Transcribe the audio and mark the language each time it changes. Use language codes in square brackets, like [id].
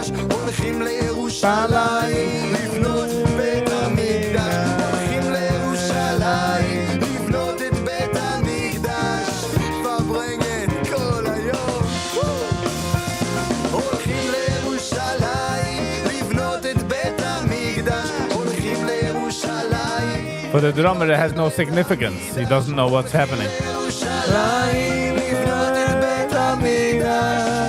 [he] הולכים לירושלים לבנות בית המקדש הולכים לירושלים לבנות את בית המקדש פברנגן כל היום הולכים לירושלים לבנות את בית המקדש הולכים לירושלים [en] For the drummer, it has no significance. He doesn't know what's happening. [he] לירושלים לבנות את בית המקדש